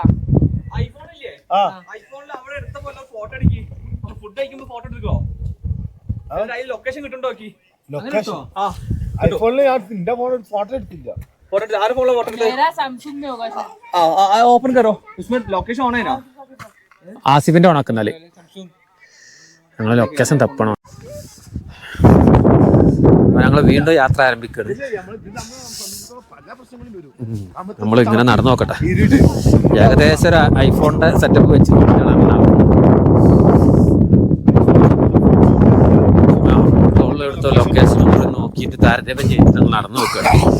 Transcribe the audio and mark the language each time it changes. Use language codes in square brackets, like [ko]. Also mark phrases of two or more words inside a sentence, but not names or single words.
[ml] ഐഫോണില്ലേ? ഐഫോണിൽ അവിടെ എടുത്തപ്പോ ഫോട്ടോ എടുക്കി. ഫുഡ് കഴിക്കുമ്പോ ഫോട്ടോ എടുക്കോ? അതിൽ ലൊക്കേഷൻ കിട്ടുണ്ടോ? ഐഫോണിൽ ഞാൻ എന്റെ ഫോണിൽ ഫോട്ടോ എടുത്തില്ല. फोटो आर फोन फोटो [hi] मेरा सैमसंग में होगा शायद। ओपन करो, उसमें लोकेशन ऑन है ना? [ml] ആസിഫിന്റെ ഓണാക്കുന്നാല് ഞങ്ങളെ ലൊക്കേഷൻ തപ്പണം. ഞങ്ങള് വീണ്ടും യാത്ര ആരംഭിക്കുകയാണ്. നമ്മൾ ഇങ്ങനെ നടന്നു നോക്കട്ടെ. ഏകദേശം ഒരു ഐഫോണിന്റെ സെറ്റപ്പ് വെച്ച് എടുത്ത ലൊക്കേഷൻ നോക്കിയിട്ട് താരതമ്യം ചെയ്തിട്ട് ഞങ്ങൾ നടന്നു നോക്കുകയാണ്.